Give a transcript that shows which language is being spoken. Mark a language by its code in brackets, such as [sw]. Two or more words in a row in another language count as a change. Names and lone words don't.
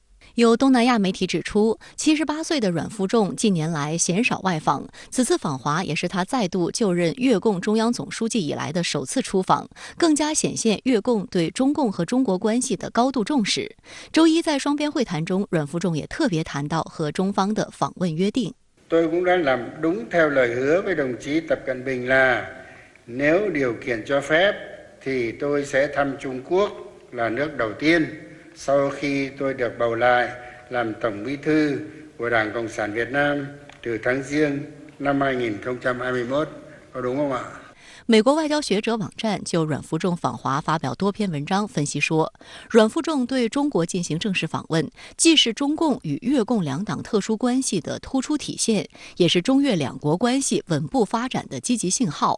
[zh] 有东南亚媒体指出，78岁的阮富仲近年来鲜少外访，此次访华也是他再度就任越共中央总书记以来的首次出访，更加显现越共对中共和中国关系的高度重视。周一在双边会談中，阮富仲也特別談到和中方的訪問約定。 [vi] Tôi cũng đã làm đúng theo lời hứa với đồng chí Tập Cận Bình là nếu điều kiện cho phép thì tôi sẽ thăm Trung Quốc là nước đầu tiên.Sau khi tôi được bầu lại làm Tổng Bí thư của Đảng Cộng sản Việt Nam từ tháng Giêng năm 2021, có đúng không ạ? [zh] 美国外交学者网站就阮富仲访华发表多篇文章，分析说，阮富仲对中国进行正式访问，既是中共与越共两党特殊关系的突出体现，也是中越两国关系稳步发展的积极信号。